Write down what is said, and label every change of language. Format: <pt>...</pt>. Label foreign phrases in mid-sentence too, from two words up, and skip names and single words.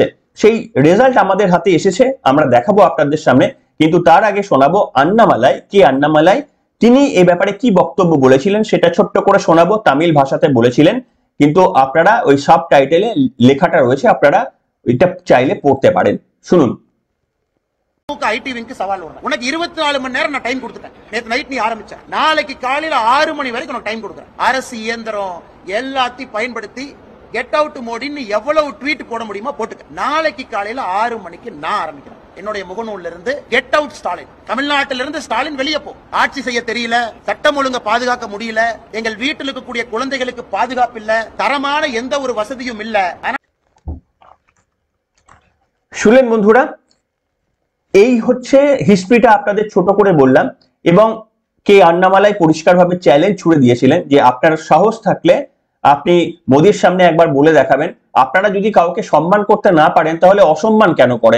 <bn>সেই রেজাল্ট আমাদের হাতে এসেছে, আমরা দেখাবো আপনাদের সামনে। কিন্তু তার আগে শোনাবো আন্নামালাই, কে আন্নামালাই, তিনি এই ব্যাপারে কি বক্তব্য বলেছিলেন সেটা ছোট্ট করে শোনাবো। তামিল ভাষাতে বলেছিলেন, কিন্তু আপনারা ওই সাব টাইটেলে লেখাটা রয়েছে, আপনারা এটা চাইলে পড়তে পারেন। শুনুন।</bn> <en>IT wingக்கு</en> <ta>சவால் விடுறேன். உனக்கு 24 மணி நேரம் நான் டைம் கொடுத்துட்டேன். நேத்து நைட் நீ ஆரம்பிச்ச, நாளைக்கு காலையில 6 மணி வரைக்கும் உனக்கு டைம் கொடுக்குறேன். அரசு இயந்திரம் எல்லாத்தையும் பயன்படுத்தி</ta> <en>get out</en> <ta>மோடின்னு எவ்வளவு ட்வீட் போட முடியுமோ போட்டுக்க. நாளைக்கு காலையில 6 மணிக்கு நான் ஆரம்பிக்கிறேன். என்னுடைய முகநூல்ல இருந்து</ta> <en>get out</en> <ta>ஸ்டாலின், தமிழ்நாட்டில இருந்து ஸ்டாலின் வெளியே போ, ஆட்சி செய்ய தெரியல, சட்டம் ஒழுங்க பாதுகாக்க முடியல, எங்கள் வீட்டில் இருக்கக்கூடிய குழந்தைகளுக்கு பாதுகாப்பு இல்ல, தரமான எந்த ஒரு வசதியும் இல்ல।</ta> <bn>শুনলেন বন্ধুরা, এই হচ্ছে হিস্ট্রিটা আপনাদের ছোট করে বললাম এবং কে আন্নামালাই পরিষ্কারভাবে চ্যালেঞ্জ ছুড়ে দিয়েছিলেন যে আপনার সাহস থাকলে আপনি মোদির সামনে একবার বলে দেখাবেন আপনারা যদি কাউকে সম্মান করতে না পারেন তাহলে অসম্মান কেন করেন।</bn>